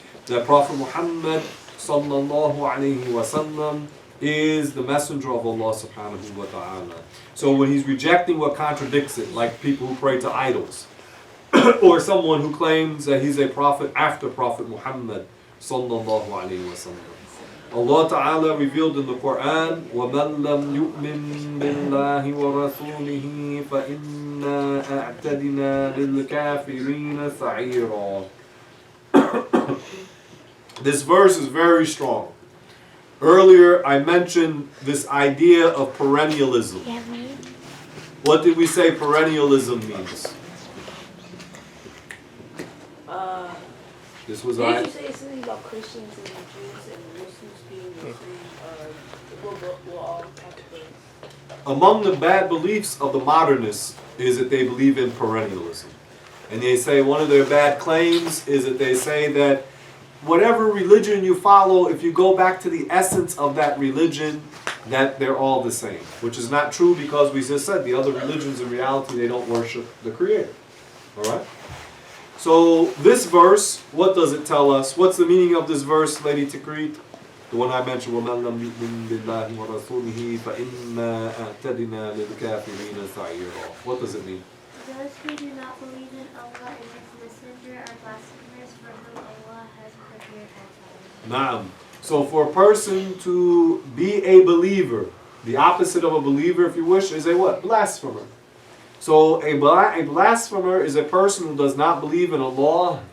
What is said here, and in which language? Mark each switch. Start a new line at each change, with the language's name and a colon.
English: That Prophet Muhammad sallallahu alayhi wa sallam is the messenger of Allah subhanahu wa ta'ala. So when he's rejecting what contradicts it, like people who pray to idols, or someone who claims that he's a prophet after Prophet Muhammad sallallahu alayhi wa sallam. Allah Ta'ala revealed in the Quran,
Arabic: وَمَنْ لَمْ يُؤْمِن بِاللَّهِ وَرَسُولِهِ فَإِنَّا أَعْتَدِنَا لِلْكَافِرِينَ سَعِيرًا.
English: This verse is very strong. Earlier I mentioned this idea of perennialism. What did we say perennialism means? This was Did you say something about Christians and Jews and Muslims being the same? We'll all categorize. Among the bad beliefs of the modernists is that they believe in perennialism. And they say one of their bad claims is that they say that whatever religion you follow, if you go back to the essence of that religion, that they're all the same. Which is not true, because we just said the other religions in reality, they don't worship the Creator. Alright? So this verse, what does it tell us? What's the meaning of this verse, Lady Takreet? The one I mentioned,
Arabic: وَمَنْ لَمْ يُؤْمِنْ بِاللَّهِ وَرَسُولِهِ فَإِنَّا أَعْتَدِنَا لِلْكَافِرِينَ سَعِيرًا.
English: What does it mean? Those who do not believe in Allah and His messenger are blasphemers, for whom Allah has prepared hellfire. Naam. So for a person to be a believer, the opposite of a believer, if you wish, is a what? Blasphemer. So a blasphemer is a person who does not believe in Allah.